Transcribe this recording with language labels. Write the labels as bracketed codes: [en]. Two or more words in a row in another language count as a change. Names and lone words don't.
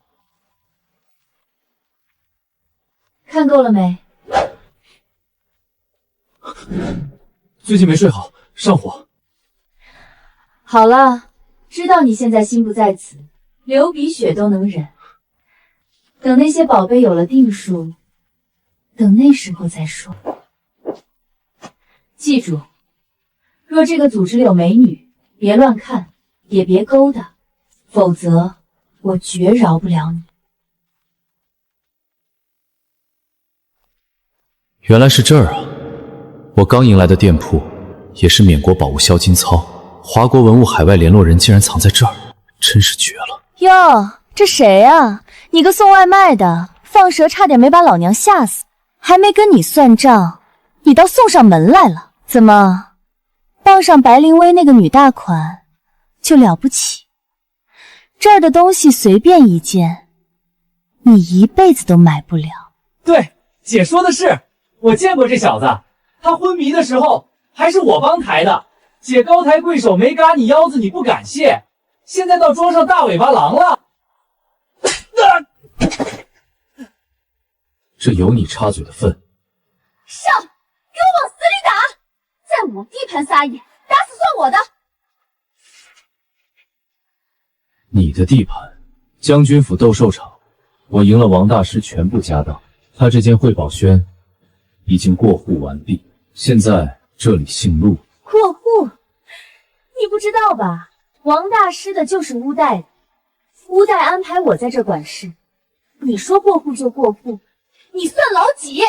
[zh] 看夠了沒？最近沒睡好，上火。好了，知道你現在心不在此，流鼻血都能忍。等那些寶貝有了定數，等那時候再說。記住，若這個組織裡有美女，別亂看，也別勾搭，否則我絕饒不了你。原來是這兒啊！我剛迎來的店鋪也是緬國寶物銷金操，華國文物海外聯絡人竟然藏在這兒，真是絕了！喲，這誰啊？你個送外賣的，放蛇差點沒把老娘嚇死，還沒跟你算賬，你倒送上門來了？怎麼，傍上白靈薇那個女大款就了不起？這兒的東西隨便一件，你一輩子都買不了。對，姐說的是，我見過這小子，他昏迷的時候還是我幫抬的。姐高抬貴手沒嘎你腰子，你不感謝，現在倒裝上大尾巴狼了。這有你插嘴的份。上，給我往死裡打！在我地盤撒野，打死算我的。你的地盤，將軍府鬥獸場，我贏了王大師全部家當，他這件匯寶軒已經過戶完畢，現在這裡姓陸。過戶？你不知道吧？王大師的就是烏代的，烏代安排我在這管事，你說過戶就過戶，你算老幾？